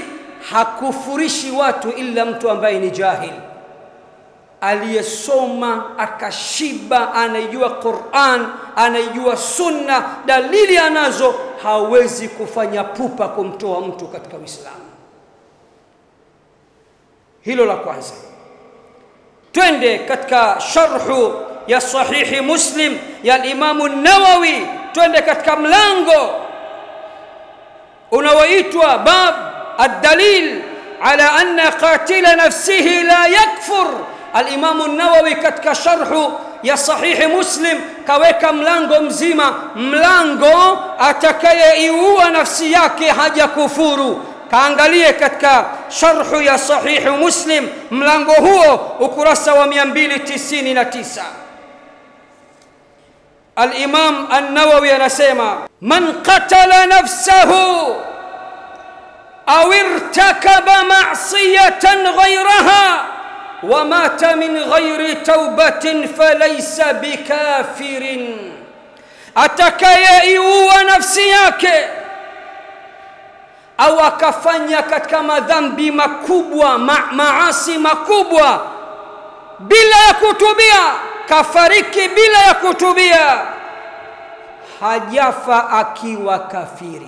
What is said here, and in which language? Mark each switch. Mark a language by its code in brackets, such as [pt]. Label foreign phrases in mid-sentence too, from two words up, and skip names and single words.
[sw] Hakufurishi watu ila mtu ambaye ni jahil, aliyesoma akashiba, anaijua Qur'an, anaijua sunna, dalili anazo, hawezi kufanya pupa kumtoa mtu katika Uislamu. Hilo la kwanza. Twende katika sharhu ya sahihi Muslim ya Imam an-Nawawi, twende katika mlango unaoitwa bab [ar] الدليل على أن قاتل نفسه لا يكفر. [sw] الإمام النووي katika sharhu ya sahihi Muslim kaweka mlango mzima, mlango atakayeiua nafsi yake hajakufuru. Kaangalie katika sharhu ya sahihi Muslim, mlango huo ukurasa wa 299. Al-Imam an-Nawawi anasema, [ar] من قتل نفسه أو ارتكب معصية غيرها ومات من غير توبة فليس بكافر. [sw] atakayeiua nafsi yake au akafanya katika madhambi makubwa, maasi makubwa, bila ya kutubia, kafariki bila ya kutubia, hajafa akiwa kafiri.